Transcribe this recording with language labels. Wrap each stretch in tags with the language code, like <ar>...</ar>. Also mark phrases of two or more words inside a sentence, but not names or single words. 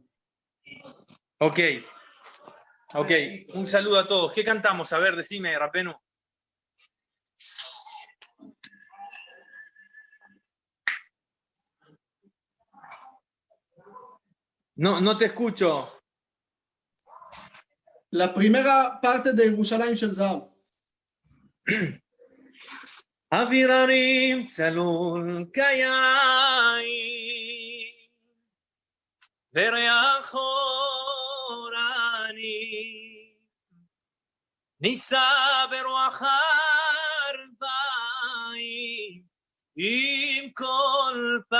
<es>Ok. Ok, un saludo a todos. ¿Qué cantamos? A ver, decime, Rapenu. No te escucho. La primera parte de Yerushalayim Shel Zahav.</es> <he>אוויר הרים צלול כיין וריח אורני נישא ברוח ערביים עם כל</he>